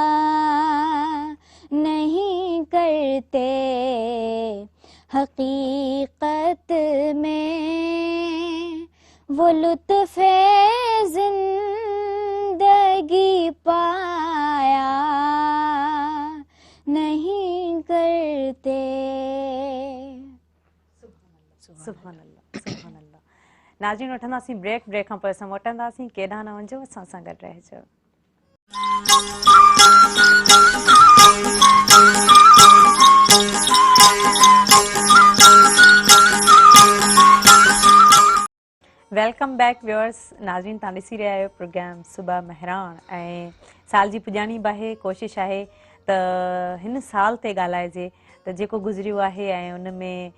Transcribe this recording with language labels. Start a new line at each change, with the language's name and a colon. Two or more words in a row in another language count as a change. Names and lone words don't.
Urdu: نہیں کرتے حقیقت میں وہ لطف زندگی پایا نہیں کرتے
Arabic: سبحان اللہ سبحان اللہ
Sindhi: नाज़रीन वठंदासीं ब्रेक खां पोइ असां मोटंदासीं केॾांहुं न वञो असां सां गॾु रहिजो
English: welcome back viewers
Sindhi: नाज़रीन तव्हां ॾिसी रहिया आहियो प्रोग्राम सुबह मेहरान ऐं साल जी पुॼाणी बि आहे कोशिशि आहे त हिन साल ते ॻाल्हाइजे त जेको गुज़रियो आहे ऐं उन में